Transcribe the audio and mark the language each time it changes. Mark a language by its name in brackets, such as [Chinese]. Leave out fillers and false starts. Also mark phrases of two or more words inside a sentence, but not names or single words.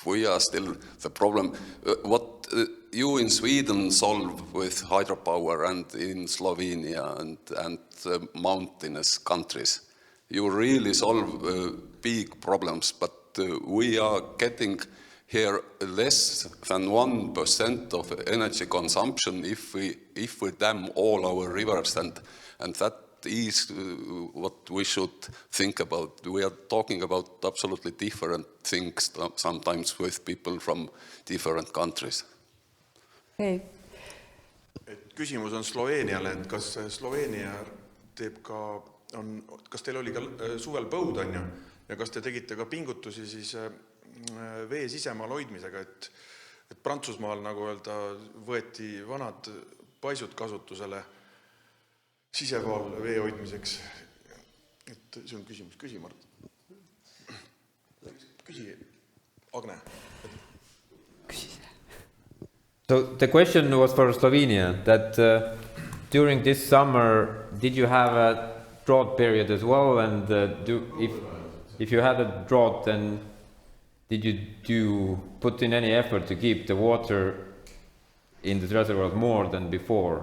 [English] We are still the problem. What you in Sweden solve with hydropower and in Slovenia and mountainous countries, you really solve big problems, but we are getting here less than 1% of energy consumption if we dam all our rivers, and that is what we should think about. We are talking about absolutely different things sometimes with people from different countries. Okay. [Estonian] Küsimus on Sloveeniale, et kas Sloveenia teeb ka, kas teil oli ka suvel põud, on ju, ja kas te tegite ka pingutusi siis vee sisemaal hoidmisega, et Prantsusmaal, nagu öelda, võeti vanad paisud kasutusele sisevaal vee hoidmiseks. Et see on küsimus. Küsi, Mart. Küsi, Agne. [English] So the question was for Slovenia, that during this summer, did you have a drought period as well? And if you had a drought, then did you put in any effort to keep the water in the reservoirs more than before?